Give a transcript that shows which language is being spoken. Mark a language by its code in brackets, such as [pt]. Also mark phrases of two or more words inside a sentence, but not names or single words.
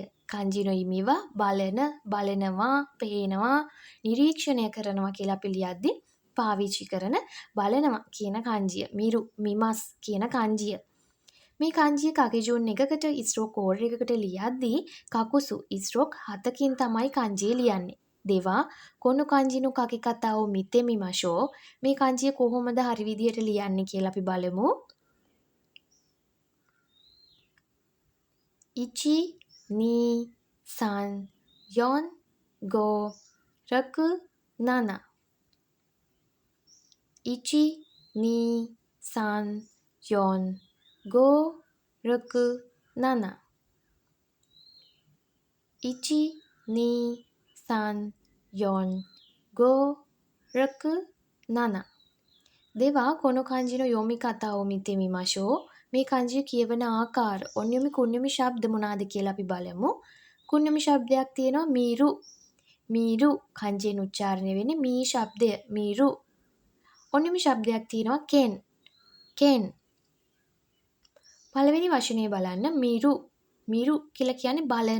[ja] 漢字 の 意味 は [si] බලන බලනවා පේනවා නිරීක්ෂණය කරනවා කියලා අපි ලියද්දී පාවිච්චි කරන බලනවා කියන kanjiය. [ja] 見る 見ます [si] කියන kanjiය. මේ kanjiය කකිජුන් එකකට [en] stroke code [si] එකකට ලියද්දී කකුසු ඉස්රොක් 7කින් තමයි kanjiය ලියන්නේ. [ja] では この 漢字 の 書き方 を 見て みましょう. [si] මේ kanjiය කොහොමද හරි විදිහට ලියන්නේ කියලා අපි බලමු. 1 2 3 4 5 6 7 1 2 3 4 5 6 7 [ja] 1 2 3 4 5 6 7 では この 漢字 の 読み方 を 見て みましょう. [si] මේ kanjiය කියවන ආකාර ඔන්යොමි කුන්යොමි ශබ්ද මොනවාද කියලා අපි බලමු. කුන්යොමි ශබ්දයක් තියෙනවා miru. miru kanjiයෙන් උච්චාරණය වෙන්නේ මී ශබ්දය. miru. ඔන්යොමි ශබ්දයක් තියෙනවා ken. ken. පළවෙනි වචනේ බලන්න miru. miru කියලා කියන්නේ බලන.